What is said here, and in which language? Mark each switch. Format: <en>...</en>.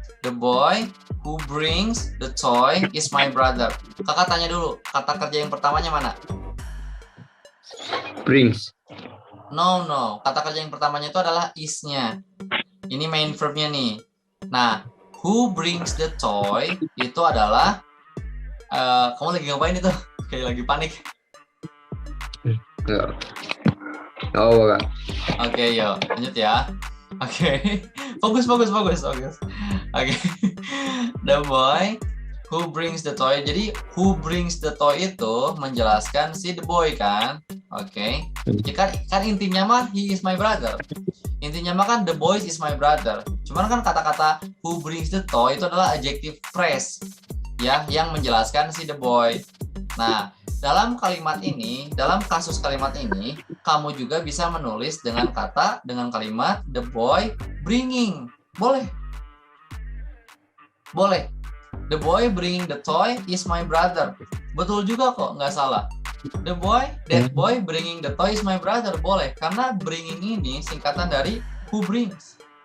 <en>The boy who brings the toy is my brother.</en> <id>Kakak tanya dulu, kata kerja yang pertamanya mana?</id> <en>Brings. No.</en> <id>Kata kerja yang pertamanya itu adalah is-nya. Ini main verb-nya nih. Nah,</id> <en>who brings the toy</en> <id>itu adalah kamu lagi ngapain itu? Kayak lagi panik. Enggak. Oh, Kak. Oke, yuk lanjut ya. Oke. Fokus. Oke.</id> <en>The boy who brings the toy. Jadi who brings the toy</en> <id>itu menjelaskan si</id> <en>the boy kan. Oke.</en> <id>Ya kan intinya mah</id> <en>he is my brother.</en> <id>Intinya mah kan</id> <en>the boy is my brother.</en> <id>Cuman kan kata-kata</id> <en>who brings the toy</en> <id>itu adalah adjective phrase ya, yang menjelaskan si the boy. Nah, dalam kasus kalimat ini, kamu juga bisa menulis dengan kalimat</id> <en>the boy bringing.</en> <id>Boleh.</id> <en>The boy bringing the toy is my brother.</en> <id>Betul juga kok, nggak salah.</id> <en>That boy bringing the toy is my brother.</en> <id>Boleh, karena bringing ini singkatan dari</id> <en>who brings.</en>